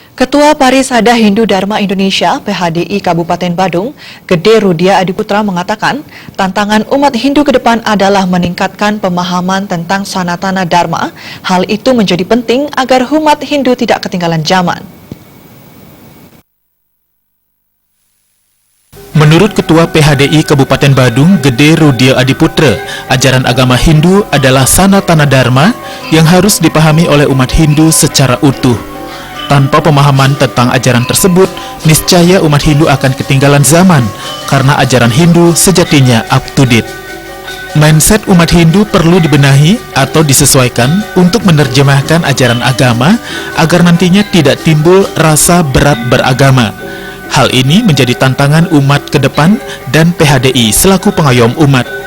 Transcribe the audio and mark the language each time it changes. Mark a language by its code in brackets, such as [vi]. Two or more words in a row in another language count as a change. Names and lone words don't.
[id] Ketua Parisada Hindu Dharma Indonesia (PHDI) Kabupaten Badung, Gede Rudia Adiputra mengatakan, tantangan umat Hindu ke depan adalah meningkatkan pemahaman tentang Sanatana Dharma. Hal itu menjadi penting agar umat Hindu tidak ketinggalan zaman. Menurut Ketua PHDI Kabupaten Badung, Gede Rudia Adiputra, ajaran agama Hindu adalah Sanatana Dharma yang harus dipahami oleh umat Hindu secara utuh. Tanpa pemahaman tentang ajaran tersebut, niscaya umat Hindu akan ketinggalan zaman, karena ajaran Hindu sejatinya [en] up to date. [id] Mindset umat Hindu perlu dibenahi atau disesuaikan untuk menerjemahkan ajaran agama agar nantinya tidak timbul rasa berat beragama. Hal ini menjadi tantangan umat ke depan dan PHDI selaku pengayom umat.